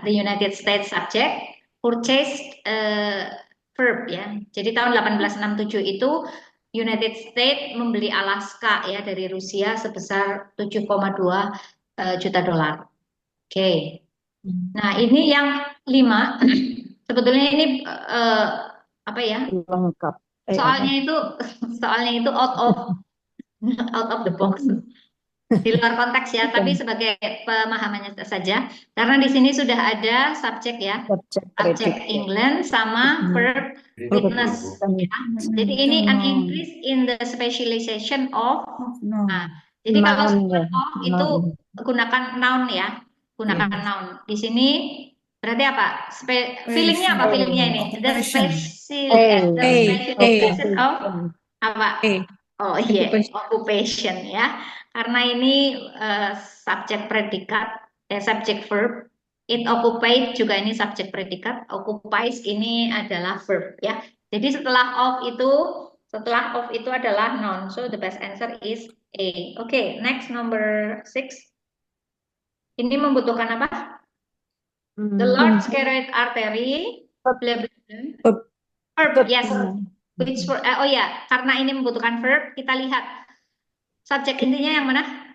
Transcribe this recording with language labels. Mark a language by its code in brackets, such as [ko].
[en] The United States subject, purchase verb ya. [id] Jadi tahun 1867 itu United States membeli Alaska ya dari Rusia sebesar 7,2 juta dolar. Oke. Nah, ini yang 5. Sebetulnya ini apa ya? Lengkap. Soalnya itu [en] out of the box. [id] Di luar konteks ya, tapi sebagai pemahamannya saja. Karena di sini sudah ada subjek ya. Subjek England sama verb witness. Ya. Jadi ini [en] an increase in the specialization of. [id] Nah, jadi kalau of itu gunakan noun ya. Gunakan noun. Di sini berarti apa? Feelingnya apa feelingnya ini? [en] The specialization of [id] apa? Oh iya, occupation ya. Karena ini subjek predikat, subjek verb. [en] It occupied [id] juga ini subjek predikat. Occupies ini adalah verb ya. Jadi setelah of itu adalah noun. [en] So the best answer is A. Oke, next number 6. [id] Ini membutuhkan apa? [en] The large carotid artery. Verb, yes. Which for, [id] oh ya, karena ini membutuhkan verb, kita lihat subjek intinya yang mana?